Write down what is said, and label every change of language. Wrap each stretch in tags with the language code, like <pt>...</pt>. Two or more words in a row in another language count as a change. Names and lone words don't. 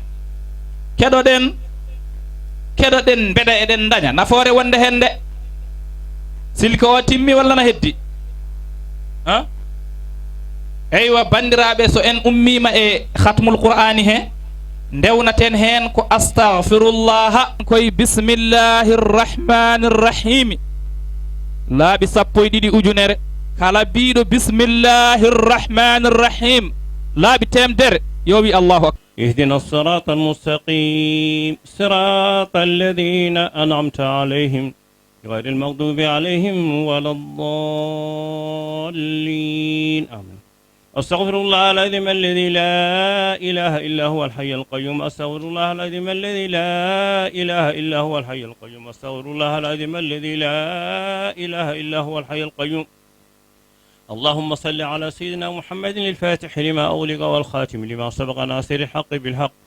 <ff>keɗoɗen beɗa eɗen daña nafoore wonde hen nde silko o timmi walla na heddi ha eywa bandiraɓe so en ummima e</ff> <ar>ختم القرآن</ar> <ff>he ndewnaten hen ko astaghfirullah koye</ff> <ar>بسم الله الرحمن الرحيم</ar> <ff>laaɓi 12 ujunere kala biɗo</ff> <ar>بسم الله الرحمن الرحيم</ar> <ff>laaɓi temdere yowi</ff> <ar>الله أكبر اهدنا الصراط المستقيم صراط الذين أنعمت عليهم غير المغضوب عليهم ولا الضالين آمين أستغفر الله العظيم الذي لا إله إلا هو الحي القيوم أستغفر الله العظيم الذي لا إله إلا هو الحي القيوم أستغفر الله العظيم الذي لا إله إلا هو الحي القيوم اللهم صل على سيدنا محمد الفاتح لما أغلق والخاتم لما سبق ناصر الحق بالحق</ar>